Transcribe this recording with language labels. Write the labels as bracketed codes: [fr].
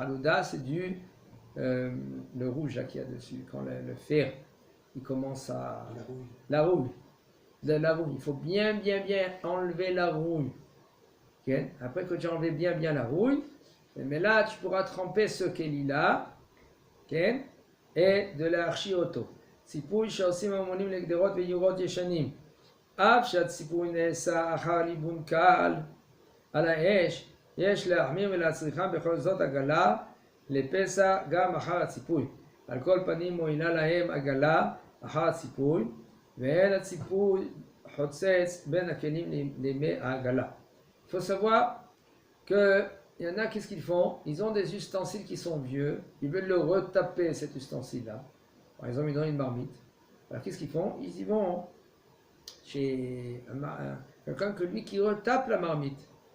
[fr] Halouda, c'est le rouge là qu'il y a dessus, quand le fer, il commence à... La rouille. La rouille. Il faut bien enlever la rouille. Okay? Après que tu as enlevé bien la rouille, mais là, tu pourras tremper ce Keli-là, okay? Et de l'archioto. [he] ציפוי שעושים המונים לגדרות ויורות ישנים. אף שהציפוי נעשה אחר ליבון קל על האש, יש להחמיר ולהצריכם בכל זאת עגלה לפסח גם אחר הציפוי. על כל פנים מועילה להם עגלה אחר הציפוי, ואין הציפוי חוצץ בין הכלים לימי העגלה. [fr] Il faut savoir qu'il y en a, qu'est-ce qu'ils font? Ils ont des ustensiles qui sont vieux, ils veulent le retaper cet ustensile-là. Par exemple, ils ont une marmite. Alors, qu'est-ce qu'ils font? Ils y vont chez quelqu'un qui retape la marmite.